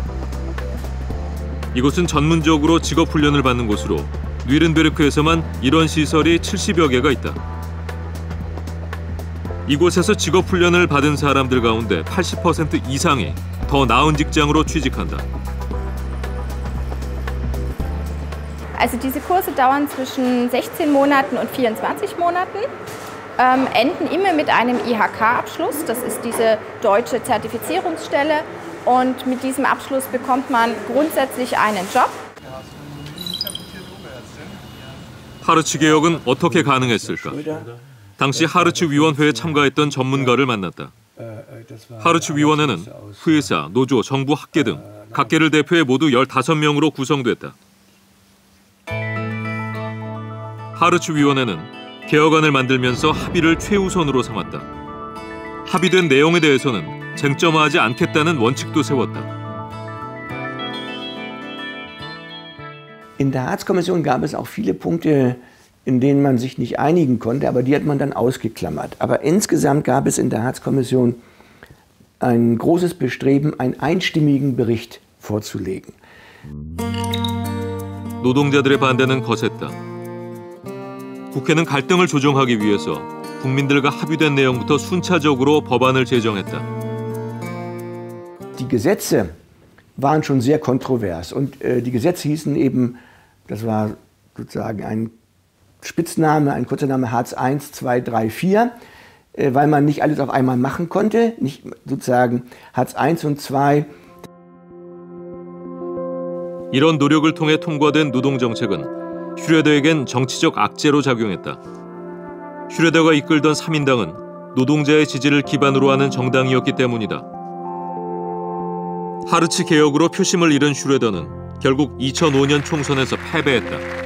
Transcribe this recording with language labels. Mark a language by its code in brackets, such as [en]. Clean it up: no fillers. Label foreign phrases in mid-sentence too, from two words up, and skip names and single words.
[ko] 이곳은 전문적으로 직업훈련을 받는 곳으로 뉘른베르크에서만 이런 시설이 70여 개가 있다. 이곳에서 직업훈련을 받은 사람들 가운데 80% 이상이 더 나은 직장으로 취직한다. [de] Also diese Kurse dauern zwischen 16 Monaten und 24 Monaten, enden immer mit einem IHK-Abschluss, das ist diese deutsche Zertifizierungsstelle, und mit diesem Abschluss bekommt man grundsätzlich einen Job. [ko] 하르츠 개혁은 어떻게 가능했을까? 당시 하르츠 위원회에 참가했던 전문가를 만났다. 하르츠 위원회는 회사, 노조, 정부, 학계 등 각계를 대표해 모두 15명으로 구성됐다. 하르츠 위원회는 개혁안을 만들면서 합의를 최우선으로 삼았다. 합의된 내용에 대해서는 쟁점화하지 않겠다는 원칙도 세웠다. [de] In der Harzkommission gab es auch viele Punkte, in denen man sich nicht einigen konnte, aber die hat man dann ausgeklammert. Aber insgesamt gab es in der Harzkommission ein großes Bestreben, einen einstimmigen Bericht vorzulegen. [ko] 노동자들의 반대는 거셌다. 국회는 갈등을 조정하기 위해서 국민들과 합의된 내용부터 순차적으로 법안을 제정했다. [de] Die Gesetze waren schon sehr kontrovers und die Gesetze hießen eben, das war sozusagen ein Spitzname, ein kurzer Name Hartz I, 2, 3, 4, weil man nicht alles auf einmal machen konnte, nicht sozusagen Hartz I und 2. [ko] 이런 노력을 통해 통과된 노동정책은 슈레더에겐 정치적 악재로 작용했다. 슈레더가 이끌던 3인당은 노동자의 지지를 기반으로 하는 정당이었기 때문이다. 하르츠 개혁으로 표심을 잃은 슈레더는 결국 2005년 총선에서 패배했다.